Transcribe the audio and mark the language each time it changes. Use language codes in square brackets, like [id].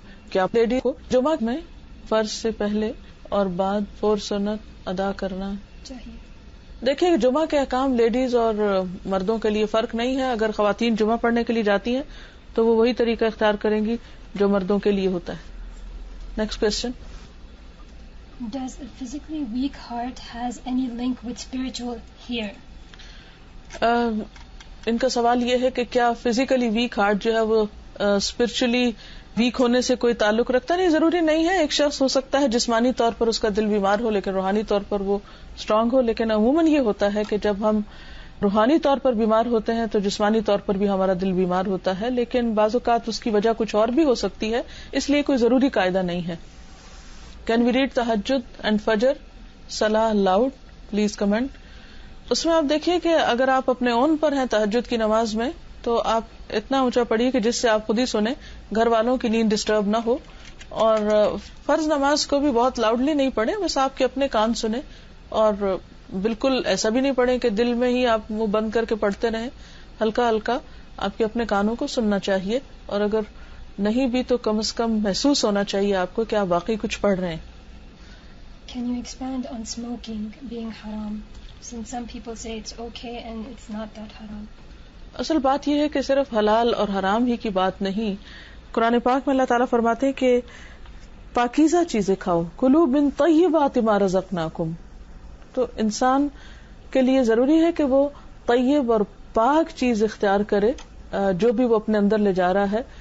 [ur] کیا لیڈی کو جمعہ میں فرض سے پہلے اور بعد 4 سنت ادا کرنا چاہیے؟ دیکھیں جمعہ کے احکام لیڈیز اور مردوں کے لیے فرق نہیں ہے. اگر خواتین جمعہ پڑھنے کے لیے جاتی ہیں تو وہ وہی طریقہ اختیار کریں گی جو مردوں کے لیے ہوتا ہے. Next question. [en] Does a physically weak heart has any link with spiritual here? [ur] ان کا سوال یہ ہے کہ کیا فزیکلی ویک ہارٹ جو ہے وہ اسپرچولی ویک ہونے سے کوئی تعلق رکھتا؟ نہیں، ضروری نہیں ہے. ایک شخص ہو سکتا ہے جسمانی طور پر اس کا دل بیمار ہو لیکن روحانی طور پر وہ اسٹرانگ ہو. لیکن عموماً یہ ہوتا ہے کہ جب ہم روحانی طور پر بیمار ہوتے ہیں تو جسمانی طور پر بھی ہمارا دل بیمار ہوتا ہے. لیکن بعض اوقات اس کی وجہ کچھ اور بھی ہو سکتی ہے، اس لیے کوئی ضروری قاعدہ نہیں ہے. [en] Can we read تہجد and فجر صلاح لاؤڈ؟ Please comment. [ur] اس میں آپ دیکھیے کہ اگر آپ اپنے اون پر ہیں تہجد کی نماز میں تو آپ اتنا اونچا پڑھیے کہ جس سے آپ خود ہی سنیں، گھر والوں کی نیند ڈسٹرب نہ ہو. اور فرض نماز کو بھی بہت لاؤڈلی نہیں پڑھیں، بس آپ کے اپنے کان سنیں. اور بالکل ایسا بھی نہیں پڑھیں کہ دل میں ہی آپ منہ بند کر کے پڑھتے رہیں. ہلکا ہلکا آپ کے اپنے کانوں کو سننا چاہیے، اور اگر نہیں بھی تو کم از کم محسوس ہونا چاہیے آپ کو کہ آپ واقعی کچھ پڑھ رہے ہیں. [en] Can you expand on smoking being haram? Since some people say it's okay and it's not that haram. [ur] اصل بات یہ ہے کہ صرف حلال اور حرام ہی کی بات نہیں. قرآن پاک میں اللہ تعالیٰ فرماتے ہیں کہ پاکیزہ چیزیں کھاؤ، [ar] کلوا من طیبات ما رزقناکم. [ur] تو انسان کے لیے ضروری ہے کہ وہ طیب اور پاک چیز اختیار کرے جو بھی وہ اپنے اندر لے جا رہا ہے.